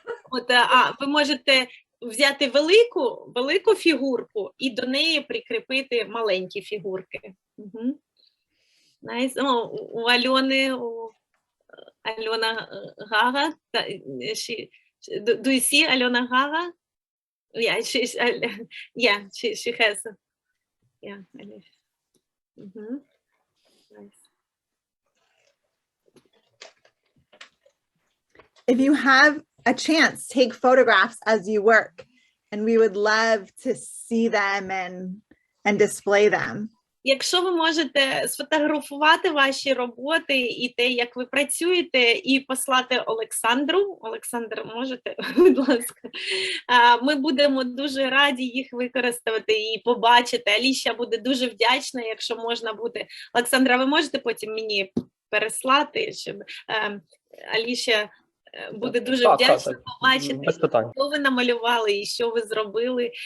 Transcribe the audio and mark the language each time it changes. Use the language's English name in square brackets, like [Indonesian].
[Ukrainian] От, ви можете взяти велику фігурку і до неї прикріпити маленькі фігурки. [English] Nice. [Ukrainian] Oh, у Альони, Альона Гага. [English] Do you see Альона Гага? Yeah, she has. Yeah, nice. If you have a chance, take photographs as you work, and we would love to see them and display them. [Ukrainian] Якщо ви можете сфотографувати ваші роботи і те, як ви працюєте, і послати Олександру. Олександр, можете, будь ласка. Ми будемо дуже раді їх використати і побачити. Аліша буде дуже вдячна, якщо можна буде. Олександра, ви можете потім мені переслати, щоб Аліша буде дуже вдячна побачити, що ви намалювали і що ви зробили.